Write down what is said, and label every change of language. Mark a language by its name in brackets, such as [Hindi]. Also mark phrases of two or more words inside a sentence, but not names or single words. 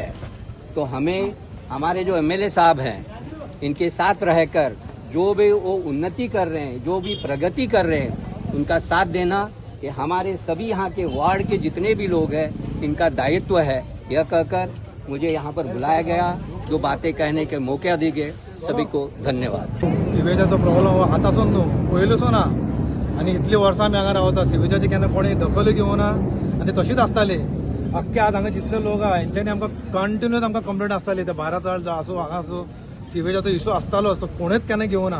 [Hindi] तो हमें हमारे जो एमएलए साहब हैं इनके साथ रहकर जो भी वो उन्नति कर रहे हैं, जो भी प्रगति कर रहे हैं, उनका साथ देना ये हमारे सभी यहाँ के वार्ड के जितने भी लोग हैं इनका दायित्व है. यह कहकर मुझे यहाँ पर बुलाया गया, जो बातें कहने के मौका दी गए, सभी को धन्यवाद. [Konkani] सिवेजाचो प्रॉब्लम आतासून न्हू पयलींसून ना आनी इतली वर्सां आमी हांगा रावता. सिवेजाची केन्ना कोणी दखल घेवना आनी ते तशीच आसताली. अख्खे आज हांगा जितले लोक आहा हेंच्यांनी आमकां कंटिन्यूस आमकां कंप्लेंट आसताली. ते भारत आसूं हांगा आसूं सिवेजाचो इशू आसतालोच, तो कोणूच केन्ना घेवना.